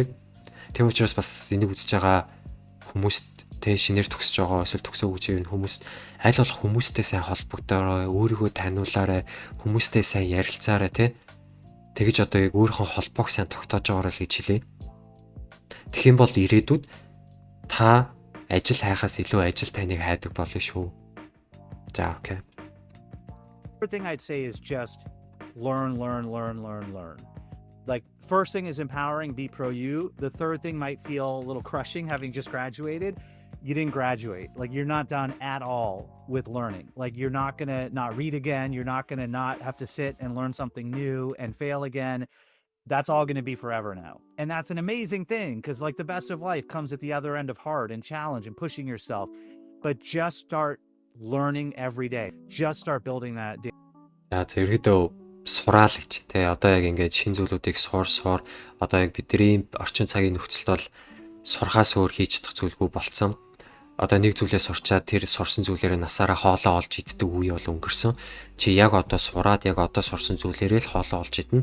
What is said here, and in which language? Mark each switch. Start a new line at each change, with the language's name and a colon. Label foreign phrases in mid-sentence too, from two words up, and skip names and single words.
Mongolian: Тийм учраас бас энийг үзэж байгаа хүмүүст тэ шинээр төгсөж байгаа эсвэл төгсөөгүй ч юм хүмүүс аль болох хүмүүстэй сайн холбогдорой, өөрийгөө таниулаарай, хүмүүстэй сайн ярилцаарай тэ. Тэгэж одоо яг өөрийнхөө холбоог сайн тогтоож байгаарай л гэж хэлээ. Тэгэх юм бол ирээдүйд та ажил хайхаас илүү ажил таныг хайдаг болно шүү. За окей.
English: First thing I'd say is just learn. Like first thing is empowering, be pro you. The third thing might feel a little crushing having just graduated. You didn't graduate. Like you're not done at all with learning. Like you're not going to not read again. You're not going to not have to sit and learn something new and fail again. That's all going to be forever now. And that's an amazing thing because like the best of life comes at the other end of hard and challenge and pushing yourself. But just start learning every day. Just start building that.
Mongolian: За тэргэдөө сураал гэж тий одоо яг ингээд шин зүйлүүдийг суур одоо яг бидний орчин цагийн нөхцөлд бол сурхаас өөр хийж чадах зүйлгүй болцсон. Одоо нэг зүйлээ сурчаад тэр сурсан зүйлээрээ насаараа хоолоо олж иддэг үе бол өнгөрсөн. Чи яг одоо сураад яг одоо сурсан зүйлээрээ л хоолоо олж идэнэ.